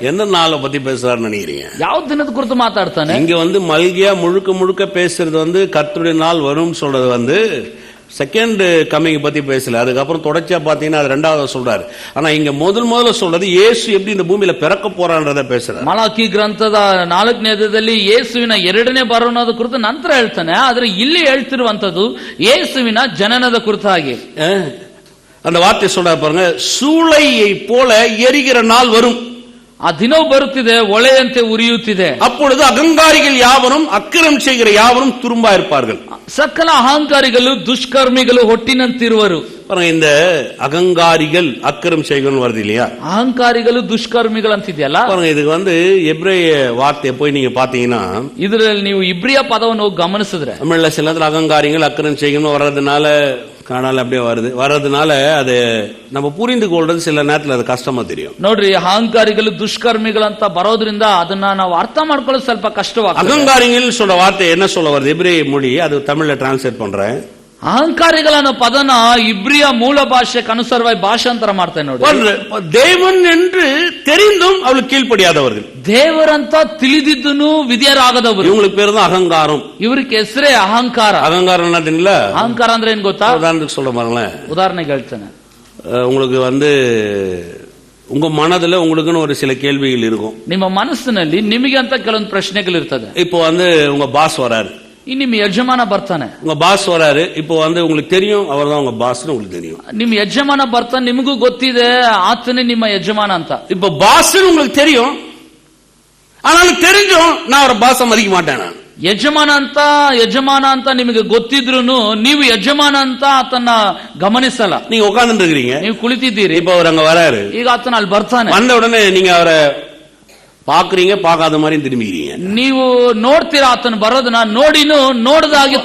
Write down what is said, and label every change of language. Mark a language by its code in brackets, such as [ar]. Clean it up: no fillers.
[ta] என்ன நாளை பத்தி பேசுறாருன்னு நினைக்கிறீங்க? [kn] ಯಾವ ದಿನದ ಕುರಿತು ಮಾತಾಡ್ತಾನೆ? [ta] இங்க மல்கியா முழுக்க முழுக்க பேசுறது கர்த்தருடைய நாள் வரும் சொல்றது [en] second coming [ta] பத்தி பேசல. அதுக்கப்புறம் தொடர்ச்சியா பாத்தீங்கன்னா அது ரெண்டாவது சொல்றாரு. ஆனா இங்க முதல்ல சொல்றது இயேசு எப்படி இந்த பூமியில பிறக்க போறான்றத பேசுறாரு. [kn] ಮಲಾಕಿ ಗ್ರಂಥದ 4ನೇ ಅಧ್ಯಾಯದಲ್ಲಿ ಯೇಸುವಿನ ಎರಡನೇ ಬರೋಣದ ಕುರಿತು ನಂತರ ಹೇಳ್ತಾನೆ. ಆದ್ರೆ ಇಲ್ಲಿ ಹೇಳ್ತಿರುವಂತದ್ದು ಯೇಸುವಿನ ಜನನದ ಕುರಿತಾಗಿ. [ta] அந்த வார்த்தை சொல்ற பாருங்க, சூளையை போல எரிகிற நாள் வரும். [kn] ಆ ದಿನವು ಬರುತ್ತಿದೆ, ಒಳೆಯಂತೆ ಉರಿಯುತ್ತಿದೆ. [ta] அப்பொழுது அகங்காரிகள் யாவரும் அக்கிரம் செய்கிற யாவரும் துரும்பா இருப்பார்கள். [kn] ಸಕಲ ಅಹಂಕಾರಿಗಳು ದುಷ್ಕರ್ಮಿಗಳು ಹೊಟ್ಟಿನಂತಿರುವರು. [ta] இந்த அகங்காரிகள் அக்கிரம் செய்கணும் வருது இல்லையா? [kn] ಅಹಂಕಾರಿಗಳು ದುಷ್ಕರ್ಮಿಗಳು ಅಂತಿದೆಯಲ್ಲ. [ta] இதுக்கு எபிரேய வார்த்தையை போய் நீங்க பாத்தீங்கன்னா, [kn] ಇದರಲ್ಲಿ ನೀವು ಇಬ್ರಿಯ ಪದವನ್ನು ಗಮನಿಸಿದ್ರೆ [ta] தமிழ்ல சில நேரத்துல அகங்காரிகள் அக்கிரம் செய்யணும் வர்றதுனால காணால அப்படியே வர்றதுனால அது நம்ம புரிந்து கொள்றது சில நேரத்துல அது கஷ்டமா தெரியும். [kn] ನೋಡ್ರಿ, ಅಹಂಕಾರಿಗಳು ದುಷ್ಕರ್ಮಿಗಳು ಅಂತ ಬರೋದ್ರಿಂದ ಅದನ್ನ ನಾವು ಅರ್ಥ ಮಾಡ್ಕೊಳ್ಳೋದು ಸ್ವಲ್ಪ ಕಷ್ಟವಾಗ್ತದೆ. [ta] அகங்காரிகள் சொல்ற வார்த்தை என்ன சொல்ல வருது? எபிரேய மொழி, அது தமிழ்ல டிரான்ஸ்லேட் பண்றேன். [kn] ಅಹಂಕಾರಿಗಳ ಪದನ ಇಬ್ರಿಯ ಮೂಲ ಭಾಷೆಗೆ ಅನುಸಾರವಾಗಿ ಭಾಷಾಂತರ ಮಾಡ್ತೇನೆ ನೋಡಿ. [ta] தேவன் என்று தெரிந்தும் அவளுக்கு கீழ்ப்படியாதவர்கள், [kn] ದೇವರಂತ ತಿಳಿದಿದ್ದನು ವಿಧೇಯರಾಗದವರು, [ta] இவங்களுக்கு பேரு தான் அகங்காரம். [kn] ಇವ್ರಿಗೆ ಹೆಸರೇ ಅಹಂಕಾರ. [ta] அகங்காரம் என்ன தெரியல? [kn] ಅಹಂಕಾರ ಅಂದ್ರೆ ಏನ್ ಗೊತ್ತಾ? [ta] உதாரணத்துக்கு சொல்ல பாருங்களேன். [kn] ಉದಾಹರಣೆಗೆ ಹೇಳ್ತೇನೆ. [ta] உங்களுக்கு உங்க மனதுல உங்களுக்குன்னு ஒரு சில கேள்விகள் இருக்கும். [kn] ನಿಮ್ಮ ಮನಸ್ಸಿನಲ್ಲಿ ನಿಮಗೆ ಅಂತ ಕೆಲವೊಂದು ಪ್ರಶ್ನೆಗಳು ಇರ್ತದೆ. [ta] இப்போ உங்க பாஸ் வராரு, [kn] ನಿಮ್ಮ ಯಜಮಾನ ಬರ್ತಾನೆ. [ta] உங்க பாஸ் வராரு, இப்போ உங்களுக்கு தெரியும் அவர் தான் உங்க பாஸ்னு உங்களுக்கு தெரியும். [kn] ನಿಮ್ಮ ಯಜಮಾನ ಬರ್ತಾನೆ, ನಿಮಗೂ ಗೊತ್ತಿದೆ ಆತನೇ ನಿಮ್ಮ ಯಜಮಾನ ಅಂತ. [ta] இப்போ பாஸ்னு உங்களுக்கு தெரியும், ஆனாலும் தெரிஞ்சும் நான் அவரை பாஸ மதிக்க மாட்டேன். நான் [kn] ಯಜಮಾನ ಅಂತ ನಿಮಗೆ ಗೊತ್ತಿದ್ರು ನೀವು ಯಜಮಾನ ಅಂತ ಆತನ ಗಮನಿಸಲ್ಲ. [ta] நீங்க உட்கார்ந்து இருக்கீங்க, [kn] ನೀವು ಕುಳಿತಿದ್ದೀರಿ, [ta] இப்ப அவர் அங்க வராரு, [kn] ಈಗ ಆತನ ಅಲ್ಲಿ ಬರ್ತಾನೆ. [ta] வந்த உடனே நீங்க அவரை பாக்குறீங்க, பார்க்காத மாதிரி திரும்பிக்கிறீங்க. [kn] ನೀವು ನೋಡ್ತೀರಾ ಆತನ ಬರೋದನ್ನ, ನೋಡಿನೂ ನೋಡದಾಗಿ